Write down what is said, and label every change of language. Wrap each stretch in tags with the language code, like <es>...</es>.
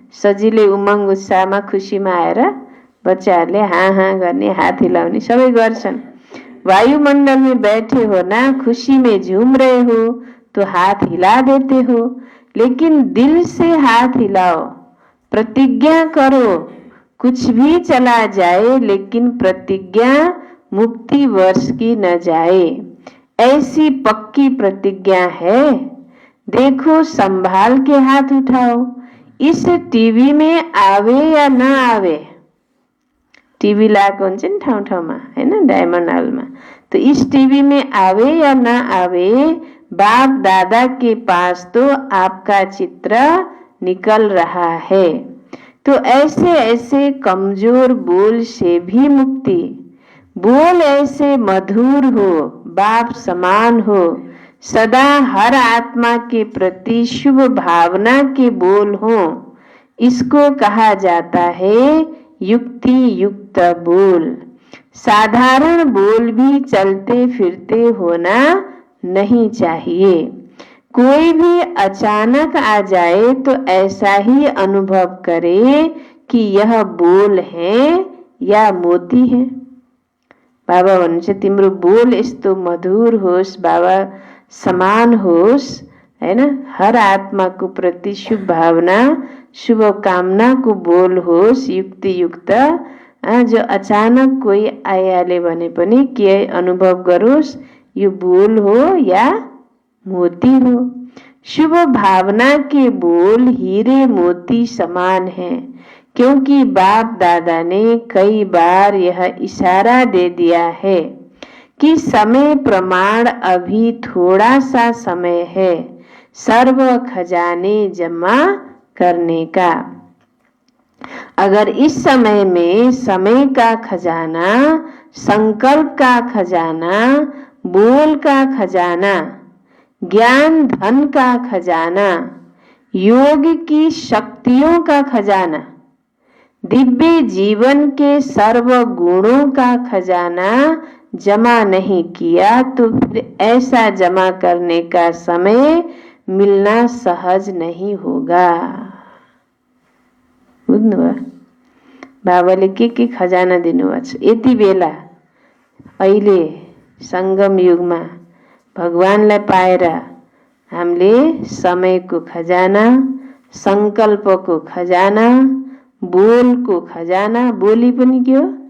<ne>सजिलै उमङ्ग उत्साहमा खुसीमा आएर बच्चाहरूले हाँ हाँ गर्ने, हात हिलाउने सबै गर्छन्।</ne> <hi>वायुमण्डल में बैठे हो ना, खुशी में झूम रहे हो तो हाथ हिला देते हो। लेकिन दिल से हाथ हिलाओ, प्रतिज्ञा करो, कुछ भी चला जाए लेकिन प्रतिज्ञा मुक्ति वर्ष की न जाए, ऐसी पक्की प्रतिज्ञा है। देखो संभाल के हाथ उठाओ। इस टीवी में आवे या ना आवे,</hi> <ne>टिभी लगाएको हुन्छ नि ठाउँ ठाउँमा हैन, डायमंड हॉलमा।</ne> <hi>तो इस टीवी में आवे या ना आवे, बाप दादा के पास तो आपका चित्र निकल रहा है। तो ऐसे ऐसे कमजोर बोल से भी मुक्ति, बोल ऐसे मधुर हो, बाप समान हो, सदा हर आत्मा के प्रति शुभ भावना के बोल हो, इसको कहा जाता है युक्ति युक्त बोल। साधारण बोल भी चलते फिरते होना नहीं चाहिए। कोई भी अचानक आ जाए तो ऐसा ही अनुभव करे कि यह बोल है या मोती है।</hi> <ne>बाबा भन्नुहुन्छ तिम्रो बोल यस्तो मधुर होस्, बाबा समान होस् हैन, हर आत्माको प्रति शुभ भावना शुभ कामना को बोल होस्, युक्ति युक्त, जो अचानक कोही आइहाले भने पनि के अनुभव गरोस्, यो बोल हो या मोती हो।</ne> <hi>शुभ भावना के बोल हीरे मोती समान है, क्योंकि बाप दादा ने कई बार यह इशारा दे दिया है कि समय प्रमाण अभी थोड़ा सा समय है सर्व खजाने जमा करने का। अगर इस समय में समय का खजाना, संकल्प का खजाना, बोल का खजाना, ज्ञान धन का खजाना, योग की शक्तियों का खजाना, दिव्य जीवन के सर्व गुणों का खजाना जमा नहीं किया तो फिर ऐसा जमा करने का समय मिलना सहज नहीं होगा।</hi> <ne>बुझ्नुभयो? बाबाले के खजाना दिनुभएको छ। यति बेला अहिले संगम युगमा भगवानलाई पाएर हामीले समयको खजाना, संकल्पको खजाना, बोलको खजाना, बोली पनि के हो?</ne>